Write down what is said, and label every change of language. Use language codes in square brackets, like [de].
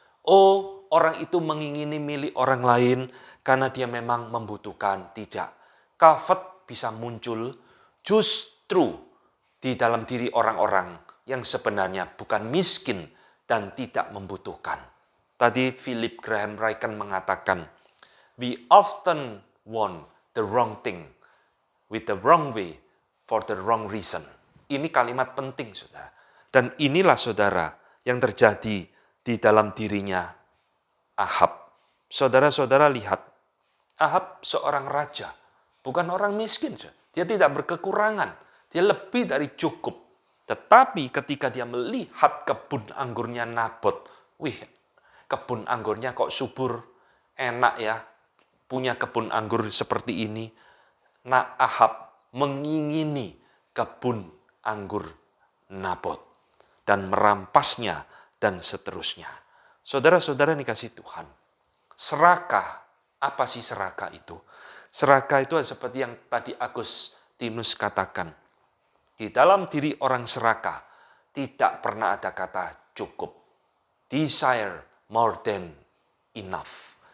[id] Oh, orang itu mengingini milik orang lain karena dia memang membutuhkan. Tidak. Covet bisa muncul justru di dalam diri orang-orang yang sebenarnya bukan miskin dan tidak membutuhkan. Tadi Philip Graham Ryken mengatakan, [en] we often want the wrong thing with the wrong way for the wrong reason. [id] Ini kalimat penting, saudara. Dan inilah, saudara, yang terjadi di dalam dirinya Ahab. Saudara-saudara lihat, Ahab seorang raja, bukan orang miskin. Dia tidak berkekurangan, dia lebih dari cukup. Tetapi ketika dia melihat kebun anggurnya Nabot, wih, kebun anggurnya kok subur, enak ya, punya kebun anggur seperti ini. Nah, Ahab mengingini kebun anggur Nabot dan merampasnya dan seterusnya. Saudara-saudara yang dikasihi Tuhan, serakah, apa sih serakah itu? Serakah itu seperti yang tadi Agustinus katakan. Di dalam diri orang serakah tidak pernah ada kata cukup. [en] Desire more than enough.